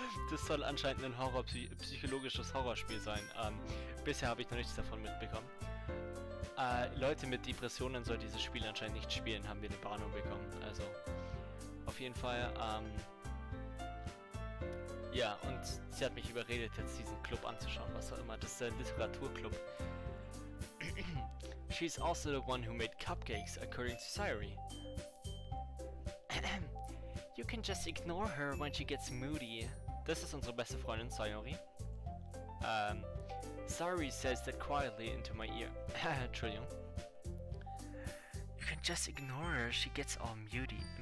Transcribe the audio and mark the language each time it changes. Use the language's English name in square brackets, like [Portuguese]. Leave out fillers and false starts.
[German] Das soll anscheinend ein psychologisches Horrorspiel sein. Bisher habe ich noch nichts davon mitbekommen. Leute mit Depressionen soll dieses Spiel anscheinend nicht spielen, haben wir eine Warnung bekommen. Also auf jeden Fall, ja, und sie hat mich überredet, jetzt diesen Club anzuschauen, was auch immer. Das ist der Literaturclub. [English] She's also the one who made cupcakes, according to Sayuri. You can just ignore her when she gets moody. [German] Das ist unsere beste Freundin, Sayuri. [English] Sayuri says that quietly into my ear. [German] Entschuldigung. [English] You can just ignore her, she gets all moody.